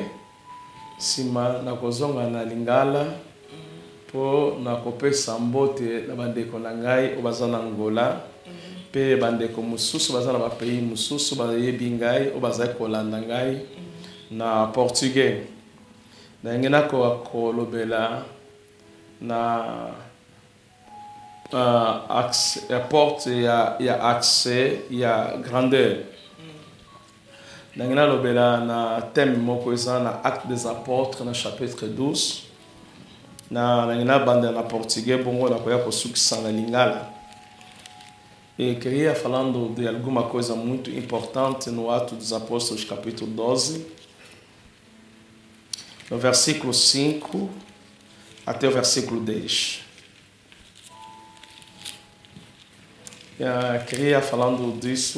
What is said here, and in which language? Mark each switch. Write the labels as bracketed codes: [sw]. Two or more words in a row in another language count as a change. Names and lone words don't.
[ln] Sima na kozonga na lingala po na kopesa mbote na bandeko na ngai o baza na Angola pe bandeko mususu baza na bapays mususu bayebi ngai o baza kolanda ngai na portugais na ngena ko kolobela na porte ya accès ya grandeur. Nangina lobela na thème moko eza na Actes des Apôtres na chapitre 12. Nangina banda na portugais bongo na koya kosukisa na lingala. [pt] E queria falando de alguma coisa muito importante no Atos dos Apóstolos capítulo 12. No versículo 5 até o versículo 10. Queria falando disso.